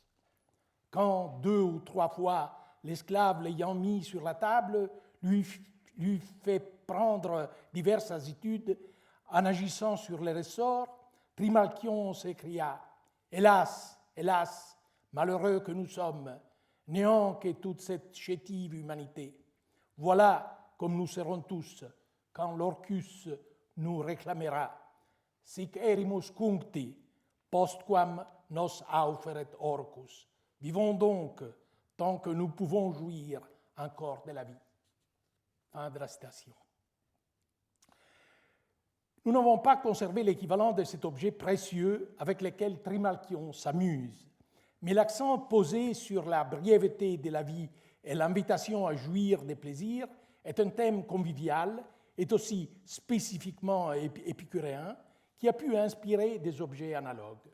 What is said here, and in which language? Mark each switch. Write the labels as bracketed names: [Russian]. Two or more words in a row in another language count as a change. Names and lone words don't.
[French] Quand 2 ou 3 fois l'esclave l'ayant mis sur la table lui fait prendre diverses attitudes en agissant sur les ressorts, Trimalchion s'écria « Hélas, hélas, malheureux que nous sommes, néant que toute cette chétive humanité. Voilà comme nous serons tous quand l'Orcus nous réclamera. [Latin] Sic erimus cuncti, postquam nos auferet Orcus. [French] Vivons donc tant que nous pouvons jouir encore de la vie. » Fin de la citation. Nous n'avons pas conservé l'équivalent de cet objet précieux avec lequel Trimalchion s'amuse, mais l'accent posé sur la brièveté de la vie et l'invitation à jouir des plaisirs est un thème convivial, est aussi spécifiquement épicurien, qui a pu inspirer des objets analogues.